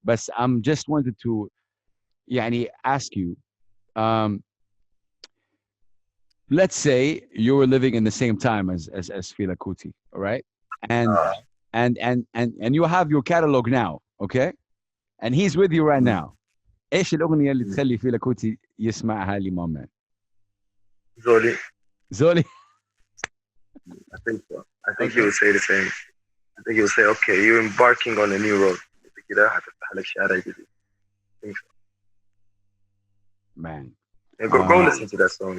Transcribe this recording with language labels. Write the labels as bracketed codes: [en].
[en] But I'm just wanted to, يعني, ask you, um, let's say you were living in the same time as Fela Kuti, all right? And Uh, and you have your catalog now, okay? And he's with you right now. [ar] ايش الاغنيه اللي تخلي فيلا كوتي يسمعها لمامان؟ [en] Zolly, [ar] زولي. [en] I think so. I think he would say the same. I think he would say, okay, you're embarking on a new road. [ar] كده هتفتح لك شارع جديد. [en] I think so. Man, Yeah, go listen to that song.